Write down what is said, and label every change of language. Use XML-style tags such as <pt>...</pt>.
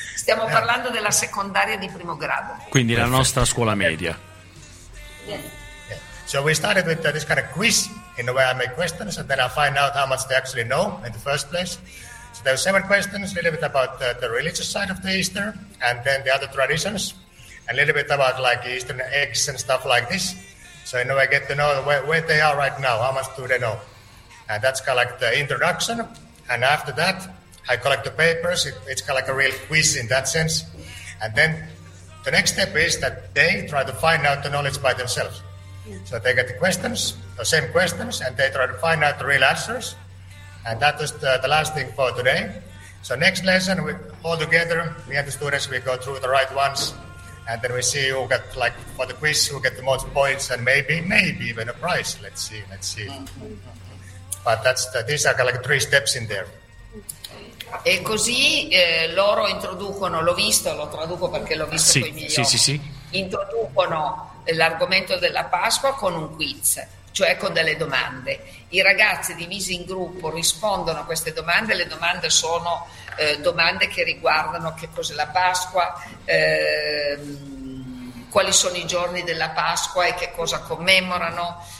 <it>Stiamo parlando della secondaria di primo grado. Quindi la nostra scuola media.</it> <en>So we started with this kind of quiz in the way I make questions and then I find out how much they actually know in the first place. So there are 7 questions, a little bit about the religious side of the Easter and then the other traditions, a little bit about like Eastern eggs and stuff like this. So in a way I get to know where they are right now, how much do they know. And that's kind of like the introduction. And after that, I collect the papers. It's kind of like a real quiz in that sense. And then the next step is that they try to find out the knowledge by themselves. So they get the questions, the same questions, and they try to find out the real answers. And that is the last thing for today. So next lesson, we all together, me and the students, we go through the right ones. And then we see who got, like, for the quiz, who get the most points and maybe even a prize. Let's see. But these are like 3 steps in there.</en> <it>E così loro introducono, l'ho visto, lo traduco perché l'ho visto con i miei occhi. Sì. Introducono l'argomento della Pasqua con un quiz, cioè con delle domande. I ragazzi divisi in gruppo rispondono a queste domande. Le domande sono domande che riguardano che cos'è la Pasqua, quali sono i giorni della Pasqua e che cosa commemorano.</it>